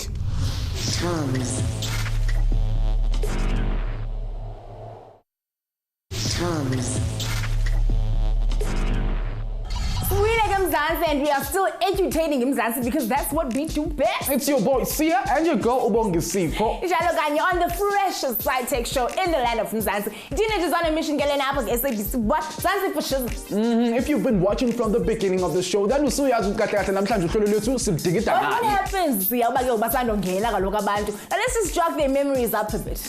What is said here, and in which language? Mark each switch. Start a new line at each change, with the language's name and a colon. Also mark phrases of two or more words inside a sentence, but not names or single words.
English: TOMz. Sweet Mzansi, and we are still edutainng Mzansi because that's what we do best. It's your boy Sia and your girl Ubongisipho.
Zulu: Njalo kanye
English: on the freshest sci-tech show in the land of Mzansi. Teenagers on a mission getting up with SABC. What? Mzansi for sure. If you've been watching from the beginning of the show, then what happens? Now let's just jog their memories up a bit.